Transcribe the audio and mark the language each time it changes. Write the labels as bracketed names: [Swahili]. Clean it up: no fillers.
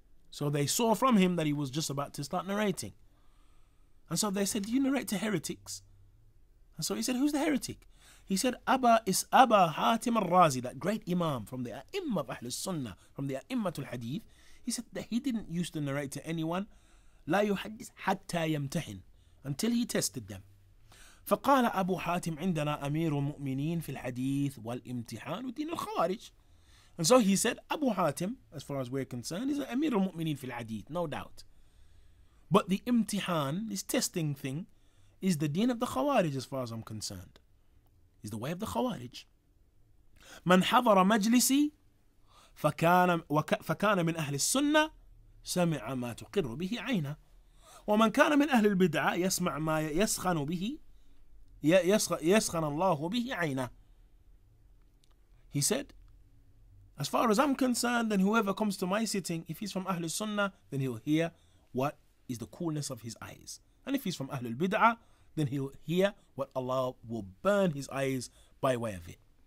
[English] So they saw from him that he was just about to start narrating. And so they said, Do you narrate to heretics? And so he said, Who's the heretic? He said, Aba Hatim al-Razi, that great Imam from the A'immah of Ahlus Sunnah, from the A'immatul Hadith. He said that he didn't used to narrate to anyone [Arabic] لا يحدث حتى يمتحن, [English] until he tested them. [Arabic] فقال أبو حاتم عندنا أمير المؤمنين في الحديث والامتحان ودين الخوارج. [English] And so he said, Abu Hatim, as far as we're concerned, is Amir al-Mu'mineen fil Hadith, no doubt. But the imtihan, this testing thing, is the deen of the Khawarij as far as I'm concerned. Is the way of the Khawarij. [Arabic] من حضر مجلسي فكان من أهل السنة سمع ما تقر به عينه ومن كان من أهل البدعة يسمع ما يسخن به يسخن الله به عينه. [English] He said, as far as I'm concerned, then whoever comes to my sitting, if he's from Ahlus Sunnah, then he'll hear what is the coolness of his eyes. And if he's from Ahlul Bid'ah, then he'll hear what Allah will burn his eyes by way of it.